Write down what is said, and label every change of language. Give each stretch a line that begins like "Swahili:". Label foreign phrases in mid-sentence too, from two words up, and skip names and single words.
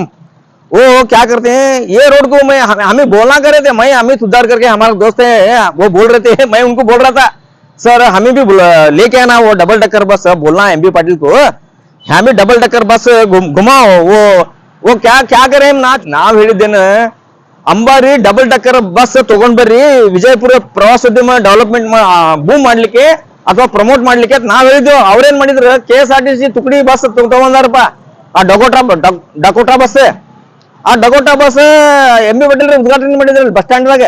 Hindi: वो क्या करते हैं, ये रोड को हमें बोलना कर रहे थे, मैं अमित उद्धार करके हमारे दोस्त है, वो बोल रहे थे, मैं उनको बोल रहा था सर हमें भी लेके आना वो
English: double decker bus.
Hindi: बोलना है MB पाटिल को, हमें
English: double decker bus
Hindi: घुमाओ. वो क्या करें
Kannada: ನಾವ್ ಹೇಳಿದ್ದೇನೆ. ಅಂಬಾರಿ
English: double decker bus
Kannada: ತಗೊಂಡ್ ಬರ್ರಿ, ವಿಜಯಪುರ ಪ್ರವಾಸೋದ್ಯಮ
English: development boom
Kannada: ಮಾಡ್ಲಿಕ್ಕೆ ಅಥವಾ ಪ್ರಮೋಟ್ ಮಾಡ್ಲಿಕ್ಕೆ ಅಂತ ನಾವ್ ಹೇಳಿದ್ವಿ. ಅವ್ರೇನ್ ಮಾಡಿದ್ರು, KSRTC ತುಕಡಿ ಬಸ್ ತಗೊಂಡಾರಪ್ಪ, ಆ ಡಕೋಟಾ ಬಸ್. ಆ ಡಕೋಟಾ ಬಸ್ MB ಪಾಟೀಲ್ ಉದ್ಘಾಟನೆ ಮಾಡಿದ್ರು
English: bus stand
Kannada: ದಾಗ.